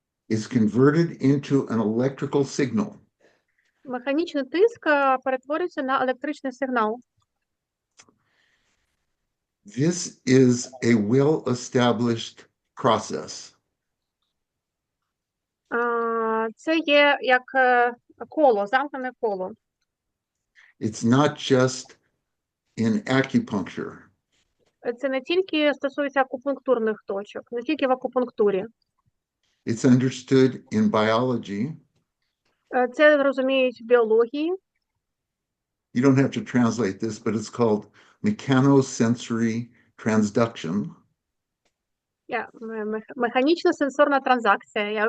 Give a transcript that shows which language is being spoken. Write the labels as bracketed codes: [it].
[en] is converted into an electrical signal. [uk] механічний тиск перетворюється на електричний сигнал. [en] This is a well-established process. [uk] Це є як коло, замкнене коло. [en] It's not just in acupuncture. [uk] Це не тільки стосується акупунктурних точок, не тільки в акупунктурі. [en] It's understood in biology. [uk] Це розуміють в біології. [en] You don't have to translate this, but it's called mechanosensory transduction. [uk] Механічна сенсорна транзакція.